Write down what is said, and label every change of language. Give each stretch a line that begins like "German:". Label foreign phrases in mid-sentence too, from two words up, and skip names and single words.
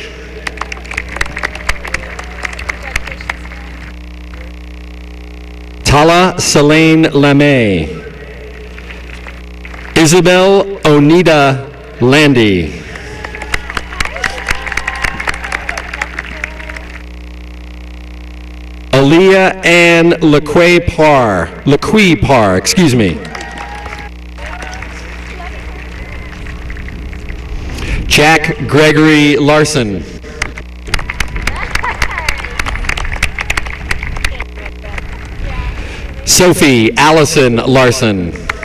English: Tala Selene Lamay. Isabel Onida Landy. Aaliyah Ann Laqui Parr, excuse me. Jack Gregory Larson. Sophie Allison Larson.